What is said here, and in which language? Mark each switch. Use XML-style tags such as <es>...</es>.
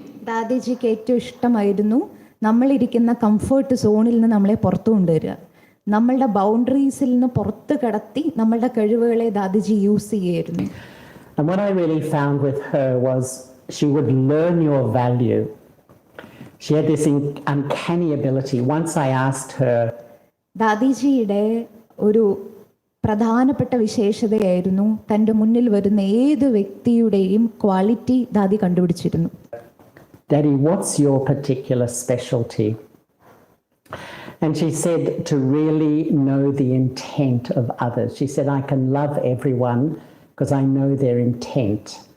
<ml>ദാദിജിക്ക് ഏറ്റവും ഇഷ്ടമായിരുന്നു നമ്മളിരിക്കുന്ന കംഫർട്ട് സോണിൽ നിന്ന് നമ്മളെ പുറത്തു കൊണ്ടുവരിക, നമ്മളുടെ ബൗണ്ടറീസിൽ നിന്ന് പുറത്ത് കടത്തി നമ്മളുടെ കഴിവുകളെ ദാദിജി യൂസ് ചെയ്യായിരുന്നു.</ml> <en>And what I really found with her was she would learn your value. She had this uncanny ability. Once I asked her,</en> <ml>ദാദിജിയുടെ ഒരു പ്രധാനപ്പെട്ട വിശേഷതയായിരുന്നു തൻ്റെ മുന്നിൽ വരുന്ന ഏത് വ്യക്തിയുടെയും quality ദാദി കണ്ടുപിടിച്ചിരുന്നു.</ml> <en>"Daddy, what's your particular specialty?" And she said to really know the intent of others. She said, "I can love everyone because I know their intent."</en>